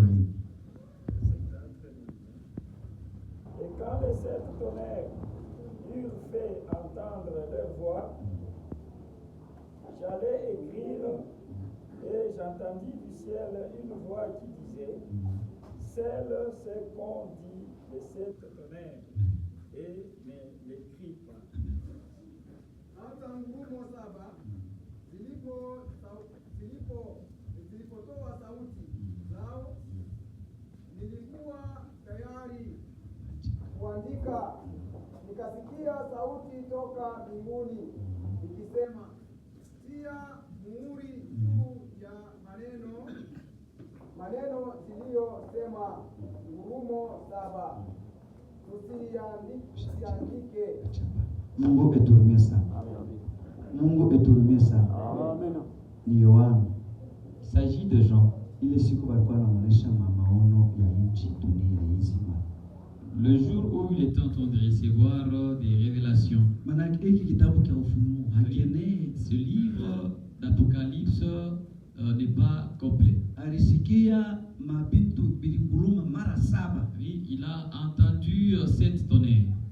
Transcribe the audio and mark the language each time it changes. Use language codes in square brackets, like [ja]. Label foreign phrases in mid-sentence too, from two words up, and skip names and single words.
[fr] Et quand les 7 tonnerres eurent fait entendre leur voix, j'allais écrire et j'entendis du ciel une voix qui disait: scelle ce qu'on dit de 7 tonnerres et ne l'écris pas. [sw] Zilipotoa sauti zao, nilikuwa tayari kuandika, nikasikia sauti toka mbinguni ikisema, tia muhuri juu ya maneno ziliyosema ngurumo 7, tusiandike. Mungu eturumie sana. Mungu eturumie sana. Amen. Ni Yohana. [fr] Il s'agit de Jean. [sw] Ile siku walikuwa wanaonyesha maono ya nchi dunia nzima. [fr] Le jour où il était en train de recevoir des révélations. Ce livre d'Apocalypse n'est pas complet. Oui, il a entendu 7 tonnerres.